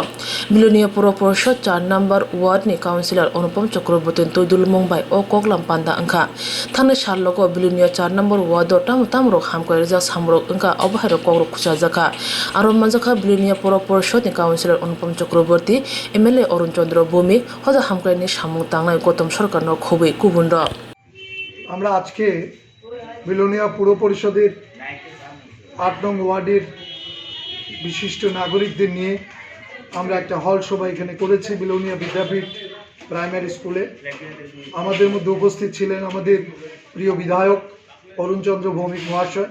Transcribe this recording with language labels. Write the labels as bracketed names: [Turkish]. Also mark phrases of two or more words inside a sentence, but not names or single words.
[Kok Borok] Belonia porishod 8number wardni councilar Anupom Chamkraboty twidulmung bai o koklam panda wngkha. Thangnai salrogo Belonia 8number wardo tamorog Hamkrai rwkjak samungrog wngkha obahairo kokrog khurchai aro Manjakha Belonia porishod councilar Anupom Chamkraboty MLA Arun Chandra Bhoumik hoja Hamkrai ni samung Thangnai Gotam Sarkarno khubui kubunro. [Bangla] আমরা আজকে বিলোনিয়া পুর পরিষদের 8 নং ওয়ার্ডের বিশিষ্ট নাগরিকদের নিয়ে আমরা একটা হল সভা এখানে করেছি বিলোনিয়া বিদ্যাপীঠ [English] primary school. [Bangla] আমাদের মধ্যে উপস্থিত ছিলেন আমাদের প্রিয় বিধায়ক অরুণ চন্দ্র ভৌমিক মহাশয়।